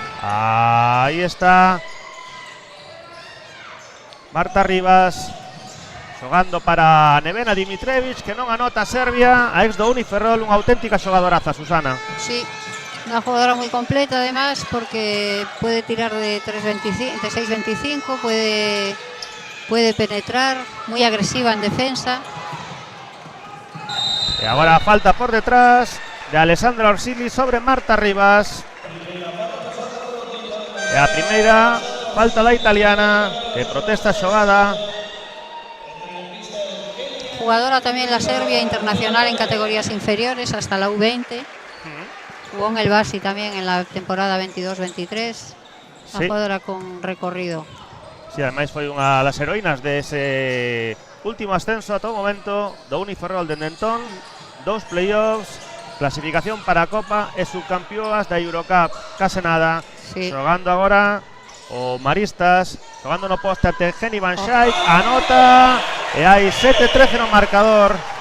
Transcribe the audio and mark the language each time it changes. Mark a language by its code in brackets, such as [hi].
[gl] Aí está Marta Rivas, xogando para Nevena Dimitrievich, que non anota a Serbia, a ex do Uniferrol, unha auténtica xogadoraza, Susana. [es] Sí, una jugadora muy completa además, porque puede tirar de 6.25, puede penetrar, muy agresiva en defensa. [gl] E agora falta por detrás de Alessandra Orsili sobre Marta Rivas. E a primeira falta da italiana, que protesta a xogada. [es] Jugadora también la Serbia, internacional en categorías inferiores hasta la U20. Jugó en el Basi también en la temporada 22-23. Una Sí. jugadora con recorrido. [gl] Si, ademais foi unha das heroínas dese último ascenso a todo momento do Uniferrol de Nentón. 2 playoffs, clasificación para a Copa e subcampeoas da Eurocup. Case nada. [es] Sí. [gl] Xogando agora o Maristas, xogando no poste ante Jenny Van Schaik, anota e hai 7-13 no marcador.